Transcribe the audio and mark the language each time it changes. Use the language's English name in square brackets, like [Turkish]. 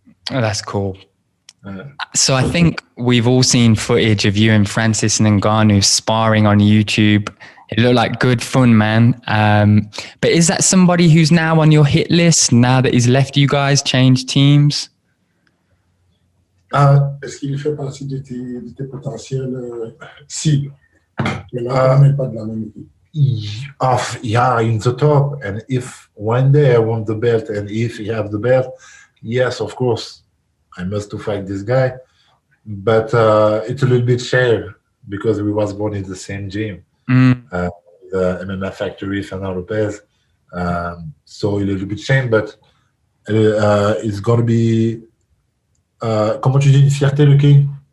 [English] Oh, that's cool. So I think we've all seen footage of you and Francis Ngannou sparring on YouTube. It looked like good fun, man. But is that somebody who's now on your hit list now that he's left you guys, changed teams? [French] Est-ce qu'il fait partie de tes potentiels cibles? Mais là, on n'est pas de la même équipe. [English] Yeah, in the top. And if one day I want the belt, and if he have the belt, yes, of course, I must to fight this guy. But it's a little bit share because we was born in the same gym. The MMA Factory, Fernando Lopez. So a little bit shame, but it's going to be... [French] comment tu dis une fierté, le king?